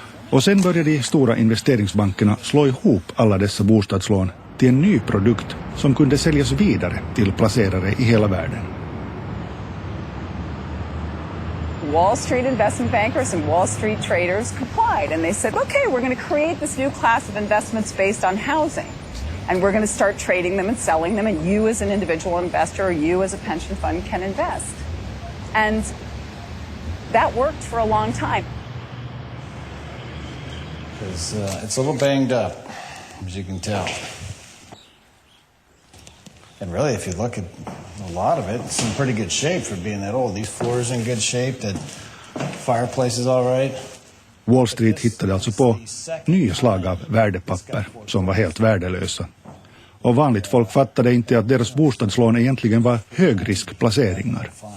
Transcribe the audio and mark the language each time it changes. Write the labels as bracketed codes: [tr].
[sv] Och sen började de stora investeringsbankerna slå ihop alla dessa bostadslån till en ny produkt som kunde säljas vidare till placerare i hela världen. [en] Wall Street investment bankers and Wall Street traders complied, and they said, okay, we're going to create this new class of investments based on housing, and we're going to start trading them and selling them, and you as an individual investor or you as a pension fund can invest. And that worked for a long time. It's a little banged up, as you can tell. And really, if you look at a lot of it, it's in pretty good shape for being that old. These floors in good shape, that fireplace is all right. [sv] Wall Street hittade alltså på nya slag av värdepapper som var helt värdelösa. Och vanligt folk fattade inte att deras bostadslån egentligen var högriskplaceringar.